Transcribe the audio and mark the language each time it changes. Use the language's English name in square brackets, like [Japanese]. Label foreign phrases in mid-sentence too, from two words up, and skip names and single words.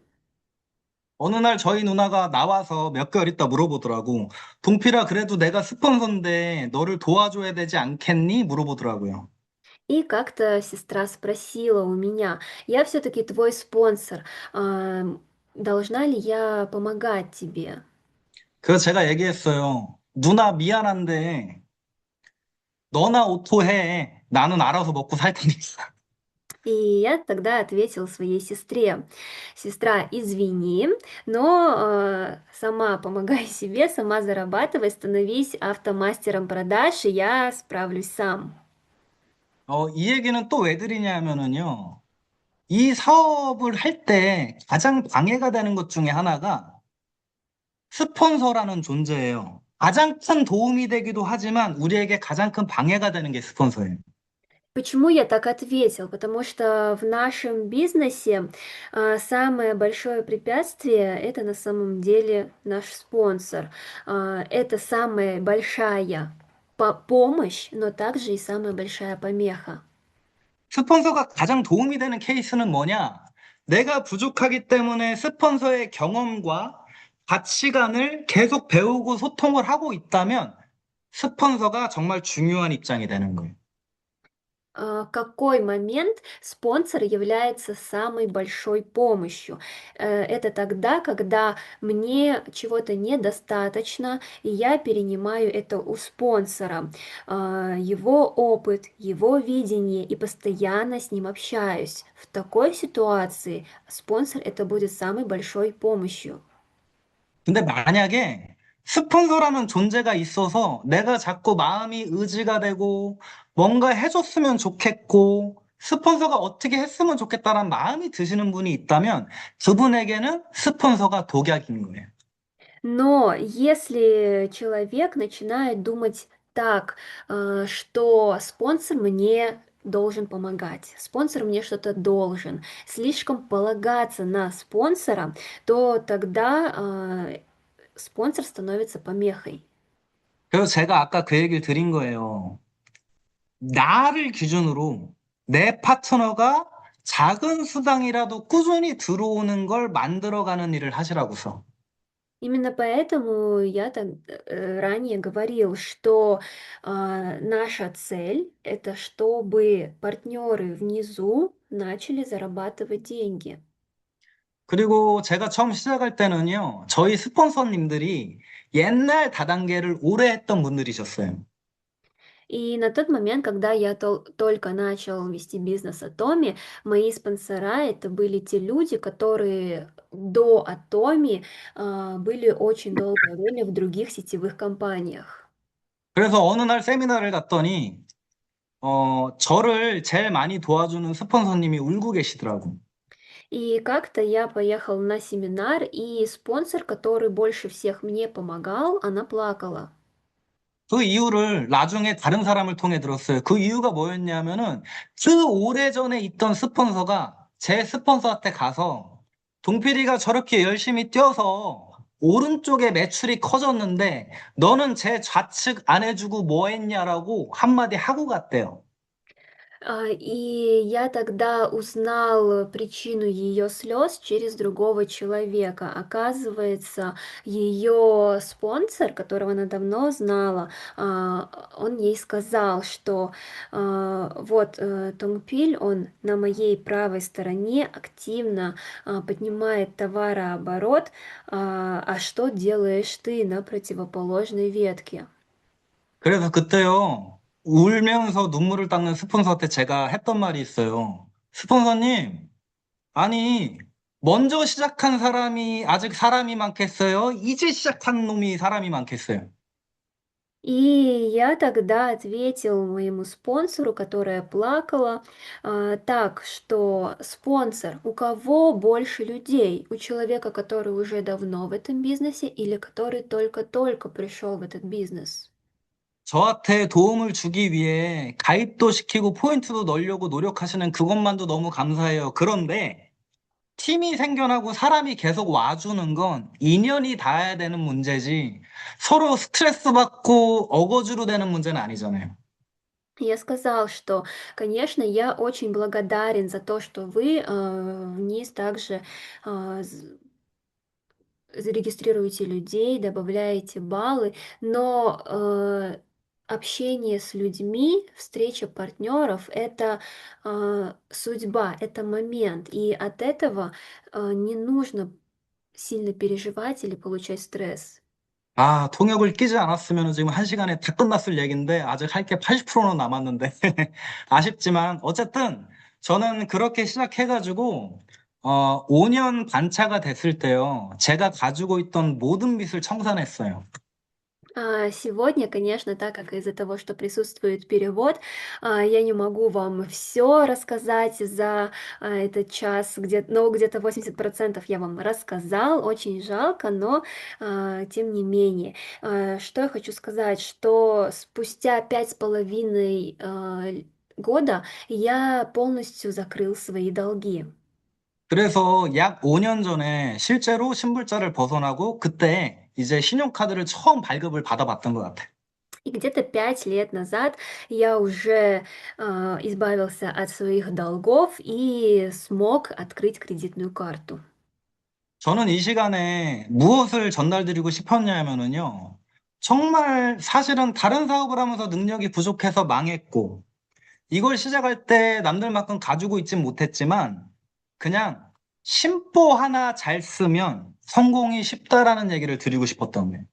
[Korean] 어느 날 저희 누나가 나와서 몇 개월 있다 물어보더라고. 동필아, 그래도 내가 스폰서인데 너를 도와줘야 되지 않겠니? 물어보더라고요. [Russian] И как-то сестра спросила у меня, я все-таки твой спонсор, должна ли я помогать тебе? [Korean] 그래서 제가 얘기했어요. 누나 미안한데 너나 오토해. на는 알아서 먹고 살 테니까. [Russian] И я тогда ответила своей сестре, сестра, извини, но сама помогай себе, сама зарабатывай, становись автомастером продаж, и я справлюсь сам. [Korean] 이 얘기는 또 왜 드리냐면은요. 이 사업을 할 때 가장 방해가 되는 것 중에 하나가 스폰서라는 존재예요. 가장 큰 도움이 되기도 하지만 우리에게 가장 큰 방해가 되는 게 스폰서예요. [Russian] Почему я так ответил? Потому что в нашем бизнесе самое большое препятствие это на самом деле наш спонсор. Это самая большая помощь, но также и самая большая помеха. [Korean] 스폰서가 가장 도움이 되는 케이스는 뭐냐? 내가 부족하기 때문에 스폰서의 경험과 가치관을 계속 배우고 소통을 하고 있다면 스폰서가 정말 중요한 입장이 되는 거예요. [Russian] Какой момент спонсор является самой большой помощью? Это тогда, когда мне чего-то недостаточно, и я перенимаю это у спонсора, его опыт, его видение, и постоянно с ним общаюсь. В такой ситуации спонсор это будет самой большой помощью. [Korean] 근데 만약에 스폰서라는 존재가 있어서 내가 자꾸 마음이 의지가 되고 뭔가 해줬으면 좋겠고 스폰서가 어떻게 했으면 좋겠다라는 마음이 드시는 분이 있다면 그분에게는 스폰서가 독약인 거예요. [Russian] Но если человек начинает думать так, что спонсор мне должен помогать, спонсор мне что-то должен, слишком полагаться на спонсора, то тогда спонсор становится помехой. [Korean] 그래서 제가 아까 그 얘기를 드린 거예요. 나를 기준으로 내 파트너가 작은 수당이라도 꾸준히 들어오는 걸 만들어가는 일을 하시라고서. [Russian] Именно поэтому я так ранее говорил, что наша цель это чтобы партнеры внизу начали зарабатывать деньги. [Korean] 그리고 제가 처음 시작할 때는요, 저희 스폰서님들이 옛날 다단계를 오래 했던 분들이셨어요. [Russian] И на тот момент, когда я только начал вести бизнес Atomi, мои спонсора это были те люди, которые до Atomi были очень долгое время в других сетевых компаниях. [Korean] 그래서 어느 날 세미나를 갔더니, 저를 제일 많이 도와주는 스폰서님이 울고 계시더라고. [Russian] И как-то я поехал на семинар, и спонсор, который больше всех мне помогал, она плакала. [Korean] 그 이유를 나중에 다른 사람을 통해 들었어요. 그 이유가 뭐였냐면은 그 오래전에 있던 스폰서가 제 스폰서한테 가서 동필이가 저렇게 열심히 뛰어서 오른쪽에 매출이 커졌는데 너는 제 좌측 안 해주고 뭐 했냐라고 한마디 하고 갔대요. [Russian] И я тогда узнал причину ее слез через другого человека. Оказывается, ее спонсор, которого она давно знала, он ей сказал, что вот Тонгпиль, он на моей правой стороне активно поднимает товарооборот, а что делаешь ты на противоположной ветке? [Korean] 그래서 그때요, 울면서 눈물을 닦는 스폰서한테 제가 했던 말이 있어요. 스폰서님, 아니, 먼저 시작한 사람이 아직 사람이 많겠어요? 이제 시작한 놈이 사람이 많겠어요? [Russian] И я тогда ответил моему спонсору, которая плакала, так, что спонсор, у кого больше людей? У человека, который уже давно в этом бизнесе или который только-только пришел в этот бизнес? [Korean] 저한테 도움을 주기 위해 가입도 시키고 포인트도 넣으려고 노력하시는 그것만도 너무 감사해요. 그런데 팀이 생겨나고 사람이 계속 와주는 건 인연이 닿아야 되는 문제지 서로 스트레스 받고 어거지로 되는 문제는 아니잖아요. [Russian] Я сказал, что, конечно, я очень благодарен за то, что вы вниз также а, зарегистрируете людей, добавляете баллы, но общение с людьми, встреча партнеров — это судьба, это момент, и от этого не нужно сильно переживать или получать стресс. [Korean] 아, 통역을 끼지 않았으면 지금 한 시간에 다 끝났을 얘기인데 아직 할 게 80%는 남았는데 아쉽지만 어쨌든 저는 그렇게 시작해가지고 5년 반차가 됐을 때요. 제가 가지고 있던 모든 빚을 청산했어요. [Russian] Сегодня, конечно, так как из-за того, что присутствует перевод, я не могу вам все рассказать за этот час, но где-то 80% я вам рассказал, очень жалко, но тем не менее. Что я хочу сказать, что спустя 5,5 года я полностью закрыл свои долги. [Korean] 그래서 약 5년 전에 실제로 신불자를 벗어나고 그때 이제 신용카드를 처음 발급을 받아봤던 것 같아요. [Russian] И где-то 5 лет назад я уже избавился от своих долгов и смог открыть кредитную карту. [Korean] 저는 이 시간에 무엇을 전달드리고 싶었냐면은요. 정말 사실은 다른 사업을 하면서 능력이 부족해서 망했고, 이걸 시작할 때 남들만큼 가지고 있진 못했지만, 그냥 심보 하나 잘 쓰면 성공이 쉽다라는 얘기를 드리고 싶었던 거예요.